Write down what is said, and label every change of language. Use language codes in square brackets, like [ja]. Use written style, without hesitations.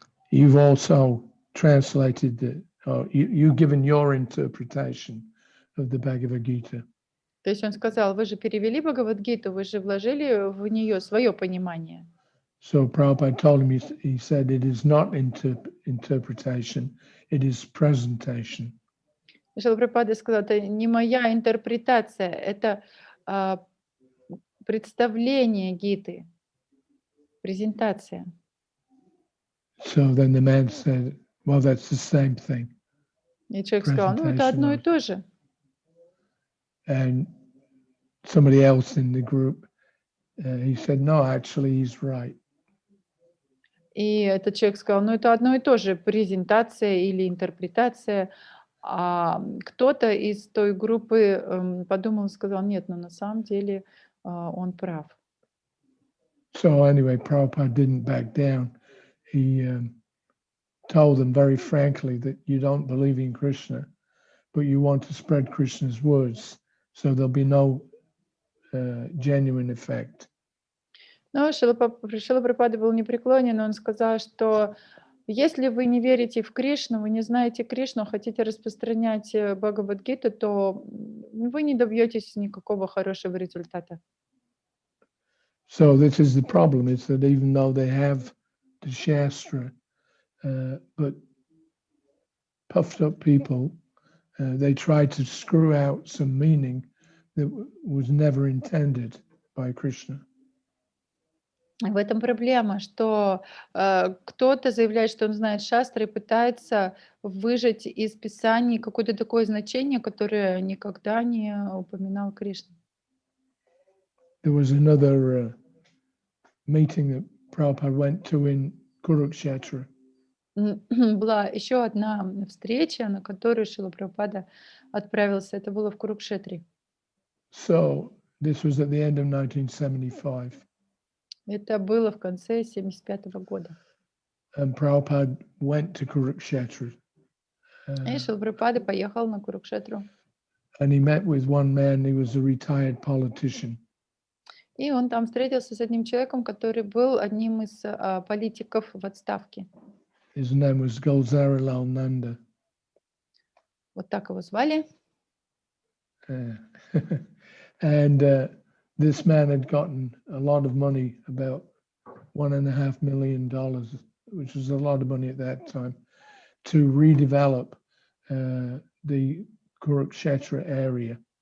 [en] You've also translated you've given your interpretation of the Bhagavad-gita. [ru] То есть он сказал, вы же перевели Бхагавад-гиту, вы же вложили в нее свое понимание. [en] So Prabhupada told him, he said, it is not interpretation, it is presentation. [ru] Шрила Прабхупада сказал, это не моя интерпретация, это представление Гиты, презентация. [en] So then the man said, well, that's the same thing. [ru] И человек сказал, ну это одно и то же. [en] And somebody else in the group, he said, no, actually, he's right. [ru] И этот человек сказал, ну это одно и то же, презентация или интерпретация. А кто-то из той группы подумал и сказал, нет, ну на самом деле он прав. [en] So anyway, Prabhupada didn't back down. He told them very frankly that you don't believe in Krishna, but you want to spread Krishna's words, so there'll be no genuine effect. [ru] Но Шрила Прабхупада был непреклонен, он сказал, что если вы не верите в Кришну, вы не знаете Кришну, хотите распространять Бхагавад-гиту, то вы не добьетесь никакого хорошего результата. [en] So this is the problem, is that even though they have the Shastra, but puffed up people, they try to screw out some meaning that was never intended by Krishna. [ru] В этом проблема, что кто-то заявляет, что он знает шастры и пытается выжать из Писаний какое-то такое значение, которое никогда не упоминал Кришна. [en] There was another meeting that Prabhupada went to in Kurukshetra. [ru] Была еще одна встреча, на которую Шрила Прабхупада отправился. Это было в Курукшетре. [en] So this was at the end of 1975. [ru] Это было в конце 1975 года. [en] And Prabhupada went to Kurukshetra. [ru] И Шрила Прабхупада поехал на Курукшетру. [en] And he met with one man, he was a retired politician. [ru] И он там встретился с одним человеком, который был одним из политиков в отставке. [en] His name was Gulzarilal Nanda. [ru] Вот так его звали. [en] And this man had gotten a lot of money, about $1.5 million, which was a lot of money at that time, to redevelop the Kurukshetra area.